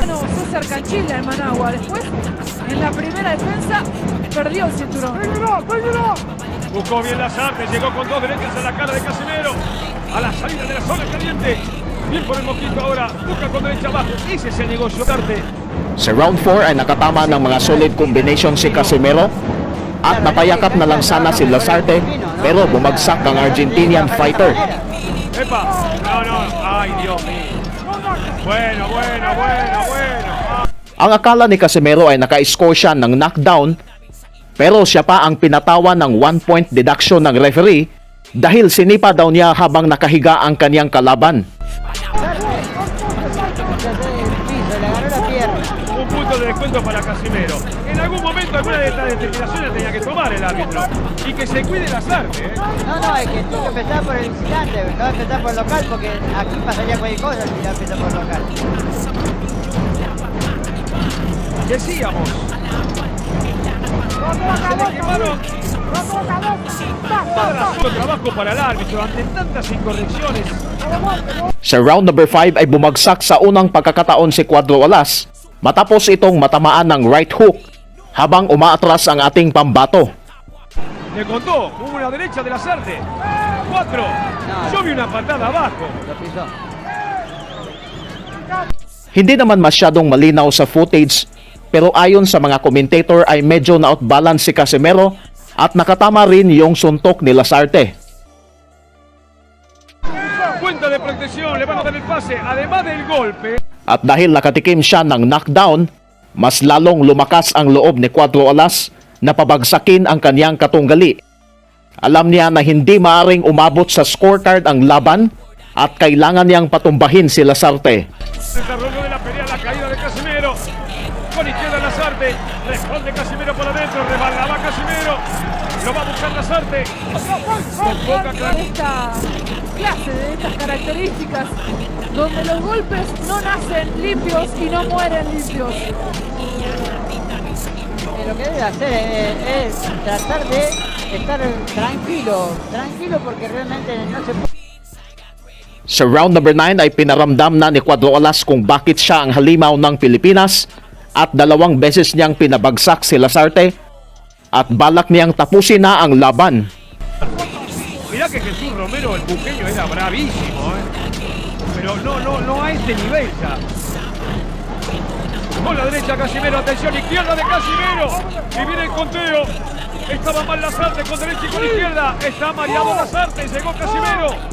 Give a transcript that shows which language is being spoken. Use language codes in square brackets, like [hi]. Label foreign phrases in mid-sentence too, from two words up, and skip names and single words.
[es] Bueno, César Canchilla en Managua. Después, en la primera defensa, perdió el cinturón. Buscó bien Lasarte, llegó con 2 derechas a la cara de Casimero. A la salida de la zona caliente. Bien por el mosquito ahora. Busca con derecha abajo. Ese es el negocio. [tl] Sa round 4 ay nakatama ng mga [en] solid combination [tl] si Casimero at napayakap na lang sana si Lasarte pero bumagsak ang [en] Argentinian fighter. [es] ¡Epa! No. ¡Ay, Dios mío! Bueno. [tl] Ang akala ni Casimero ay naka-score siya ng knockdown pero siya pa ang pinatawan ng [en] 1-point deduction [tl] ng referee dahil sinipa daw niya habang nakahiga ang kaniyang kalaban. [es] Un punto de descuento para Casimero. En algún momento alguna de estas determinaciones tenía que tomar el árbitro. Y que se cuide Lasarte, ¿eh? No, es que tengo que empezar por el visitante, no voy a empezar por el local porque aquí pasaría cualquier cosa si ya empieza por el local. Decíamos. Se le quemaron Todo trabajo para el árbitro ante tantas incorrecciones. [tl] Sa [en] round number [tl] 5 ay bumagsak sa unang pagkakataon si Cuadro Alas matapos itong matamaan ng right hook habang umaatras ang ating pambato. [es] Le contó, hubo una derecha de Lasarte. 4. Yo vi una patada abajo. Lo pisó. [tl] Hindi naman masyadong malinaw sa footage pero ayon sa mga commentator ay medyo na-outbalance si Casimero at nakatama rin yung suntok ni Lasarte. [es] Cuenta de protección, le van a dar el pase, además del golpe. [tl] At dahil nakatikim siya ng knockdown, mas lalong lumakas ang loob ni Cuadro Alas na pabagsakin ang kanyang katunggali. Alam niya na hindi maaring umabot sa scorecard ang laban at kailangan niyang patumbahin si Lasarte. [es] Desarrollo de la pelea, la caída de Casimero. Con izquierda Lasarte, responde Casimero por adentro, rebalaba Casimero. Lo va a buscar Lasarte. Con poca claridad. Esta clase de estas características donde los golpes no nacen limpios y no mueren limpios. Lo que debe hacer es tratar de estar tranquilo porque realmente no se puede. [tl] Sa [en] round number [tl] 9 ay pinaramdam na ni Cuadro Alas kung bakit siya ang halimaw ng Pilipinas at 2 beses niyang pinabagsak si Lasarte at balak niyang tapusin na ang laban. [es] Mirá que Jesús Romero, el buqueño, era bravísimo, pero no a este nivel ya. Con la derecha Casimero, atención, izquierda de Casimero. Y viene el conteo. Estaba mal Lasarte con derecha y con izquierda. Está mareado Lasarte, llegó Casimero.